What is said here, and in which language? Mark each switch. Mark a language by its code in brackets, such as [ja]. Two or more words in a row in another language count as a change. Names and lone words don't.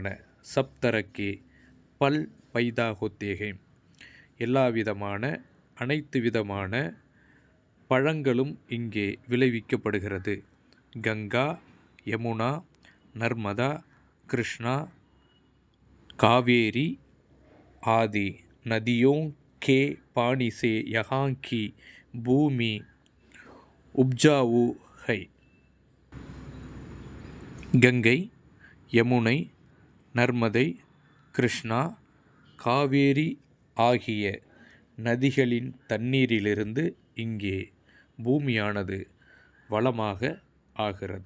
[hi] सब तरके फल पैदा होते हैं. [ta] எல்லா விதமான அனைத்து விதமான பழங்களும் இங்கே விளைவிக்கப்படுகிறது. [hi] கங்கா, யமுனா, நர்மதா, கிருஷ்ணா, காவேரி आदि नदियों के पानी से यहाँ की भूमि उपजाऊ है. [ta] கங்கை, யமுனை, நர்மதை, கிருஷ்ணா, காவேரி ஆகிய நதிகளின் தண்ணீரிலிருந்து இங்கே பூமியானது வளமாக ஆகிறது.